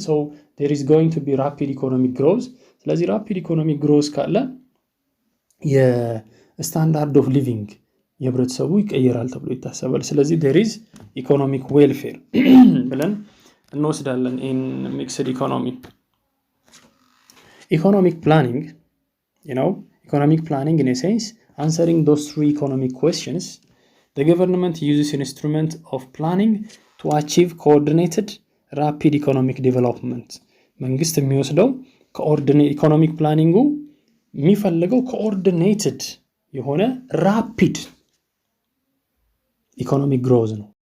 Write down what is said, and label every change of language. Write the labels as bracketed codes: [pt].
[en] So there is going to be rapid economic growth. [am] ስለዚህ [en] rapid economic growth [am] ካለ የስታንዳርድ ኦፍ ሊቪንግ የህብረተሰቡ ይቀየራል ተብሎ ይታሰባል. [en] ስለዚህ there is economic welfare [am] ብለን እንወስዳለን [en] in mixed economy. Economic planning, economic planning in a sense, answering those three economic questions, the government uses an instrument of planning to achieve coordinated rapid economic development. [am] መንግስት የሚወስደው ኢኮኖሚክ ፕላኒንጉ የሚፈልገው ኮኦርዲኔትድ የሆነ ራፒድ ኢኮኖሚክ ግሮዝ ነው.